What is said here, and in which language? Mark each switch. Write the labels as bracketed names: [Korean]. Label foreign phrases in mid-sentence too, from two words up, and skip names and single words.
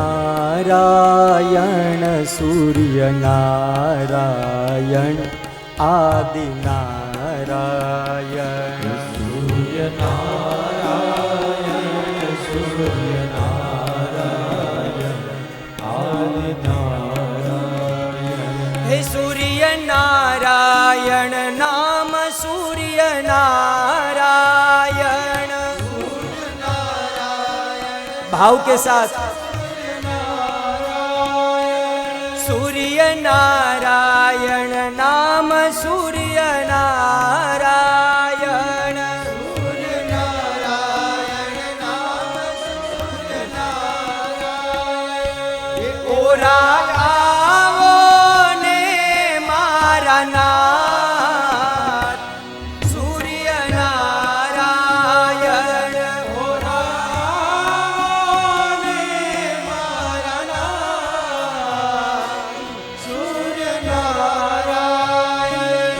[Gujarati] નારાયણ સૂર્ય નારાયણ આદિ નારાયણ, સૂર્ય નારાયણ સૂર્ય નારાયણ આદિ નારાયણ. હે સૂર્ય નારાયણ નામ સૂર્ય नारायण, [Hindi] भाव के साथ [Gujarati] सूर्य नारायण नाम सूर्य नारायण, सूर्य नारायण नाम सूर्य नारायण. ઓરા આવો ને મારા નાથ સૂર્ય નારાયણ, ઓરા આવો ને મારા નાથ સૂર્ય નારાયણ.